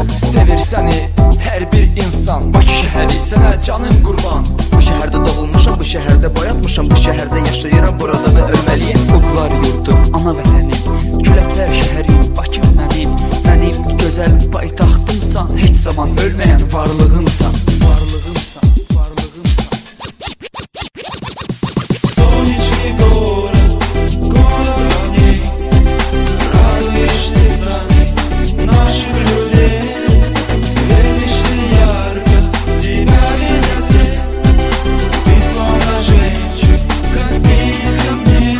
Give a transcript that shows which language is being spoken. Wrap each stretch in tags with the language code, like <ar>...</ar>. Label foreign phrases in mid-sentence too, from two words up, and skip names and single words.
<az>Sevir səni hər bir insan, Bakı şəhəri sənə canım qurban. Bu şəhərdə doğulmuşam, bu şəhərdə boyatmışam, bu şəhərdə yaşayıram, burada da ölməliyəm. Uğlar yurdum, ana vətənim, küləklər şəhərim, Bakım mənim. Mənim gözəl paytaxtımsan, heç zaman ölməyən varlığımsan.</az> <ru>Солнечный город, город огней, радуешь сердца ты, наших людей. Светишься ярко, тебя видят все, ты словно жемчуг в Каспийском дне.</ru>